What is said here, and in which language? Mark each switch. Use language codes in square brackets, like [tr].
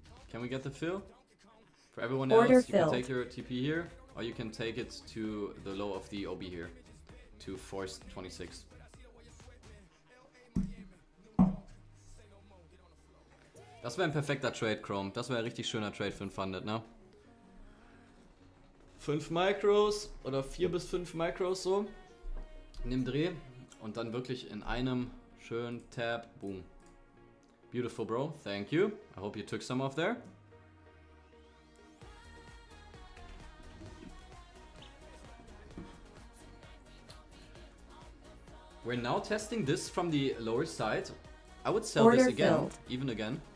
[en] Can we get the fill? For everyone Order else, you filled. can take your TP here, or you can take it to the low of the OB here, to force 26. [de] Das wäre ein perfekter Trade, Chrome. Das wäre ein richtig schöner Trade für ein Funded, ne? 5 Micros oder 4 bis 5 Micros so in dem Dreh und dann wirklich in einem schönen Tab, boom. [en] Beautiful, bro. Thank you. I hope you took some off there. We're now testing this from the lower side. I would sell Order this again, filled. even again.